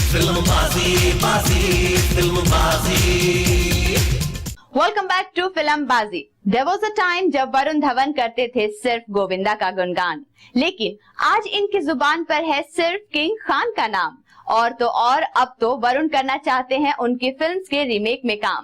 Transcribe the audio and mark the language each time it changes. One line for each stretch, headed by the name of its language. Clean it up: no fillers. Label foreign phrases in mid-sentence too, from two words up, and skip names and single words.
Hindi: फिल्मबाजी बाजी फिल्मबाजी।
English: Welcome back to Filmbaazi. There was a time
Hindi: जब वरुण धवन करते थे सिर्फ गोविंदा का गुणगान, लेकिन आज इनकी जुबान पर है सिर्फ किंग खान का नाम। और तो और अब तो वरुण करना चाहते हैं उनकी फिल्म्स के रीमेक में काम।